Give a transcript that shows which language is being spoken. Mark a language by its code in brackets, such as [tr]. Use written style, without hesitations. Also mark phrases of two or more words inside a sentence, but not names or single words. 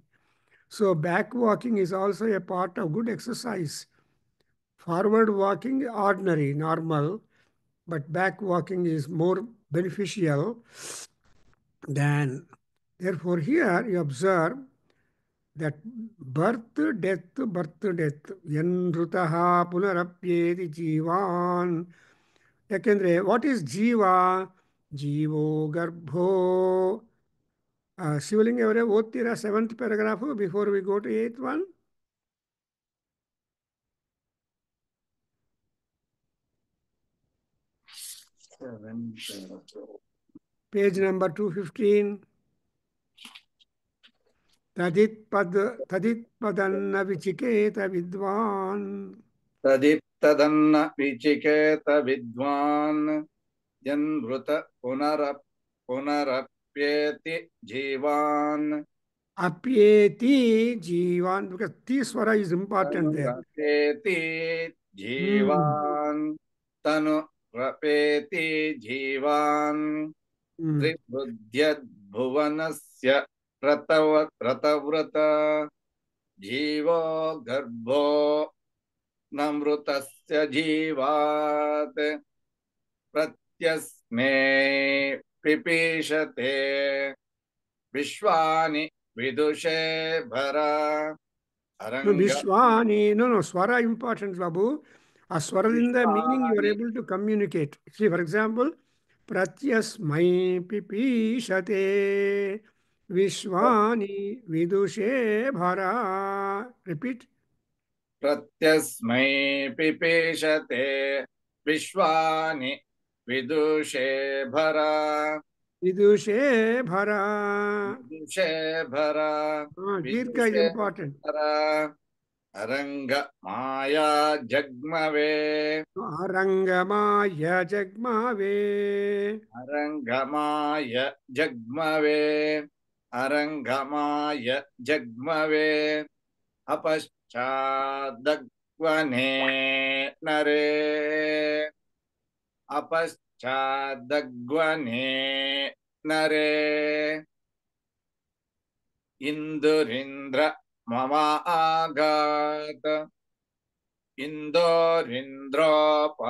[en] So back walking is also a part of good exercise. Forward walking, ordinary, normal, but back walking is more beneficial than. Therefore, here you observe that birth, death, [sa] यन्रुतः पुनरप्येति जीवन्. [en] ಯಾಕೆಂದ್ರೆ what is jeeva? [sa] ಜೀವೋ ಗರ್ಭೋ. [en] ಶಿವಲಿಂಗ [kn] ಅವರೇ, ಓದ್ತೀರಾ [en] 7th paragraph before we go to 8th one? Page number 215. [sa] ತದಿತ್ಪದನ್ನ ವಿಚಿಕೇತ ವಿದ್ವಾನ್. ತದಿತ್ತದನ್ನ ವಿಚಿಕೇತ ವಿದ್ವಾನ್ ಯನ್ಮೃತ ಪುನರಪ್ಯೇತಿ ಜೀವಾನ್. ಅಪ್ಯೇತಿ ಜೀವಾನ್, [en] because [sa] ತಿ ಸ್ವರ [en] is important there. [sa] ರಪೇತಿ ಜೀವಾನ್ ತನು ರಪೇತಿ ಜೀವಾನ್ ತ್ರಿಬುದ್ಧ್ಯದ್ಭುವನಸ್ಯ ರತವ್ರತ ಜೀವೋ ಗರ್ಭೋ ನಮೃತಸ್ಯ ಜೀವಾತ್ ಪ್ರತ್ಯಸ್ಮೇ ಪಿಪೀಷತೆ ವಿಶ್ವಾನಿ ವಿದುಷೇ ಭರ. ವಿಶ್ವಾನಿ, [en] no, [kn] ಸ್ವರ ಇಂಪಾರ್ಟೆಂಟ್ ಬಾಬು. ಆ ಸ್ವರದಿಂದ [en] meaning you are able to communicate. see for example, [sa] ಪ್ರತ್ಯಸ್ಮೈ ಪಿಪೀಷತೆ ವಿಶ್ವಾನಿ ವಿದುಷೇ ಭರ. [en] Repeat. [sa] ಪ್ರತ್ಯಸ್ಮೈ ಪಿಪೀಷತೆ ವಿಶ್ವಾನಿ ವಿದುಷೇ ಭರ. ವಿದುಷೇ ಭರ. ವಿದುಷೇ ಭರ. [en] ದೀರ್ಘ is important. [sa] अरंग माया जग्मवे अरंगमाय जग्मवे. अरंगमाय जग्मवे अरंगमाय जग्मवे अपश्चादग्वने नरे अपश्चादग्वने नरे इंदुरिंद्र ममागात इंदोरिंद्रोपा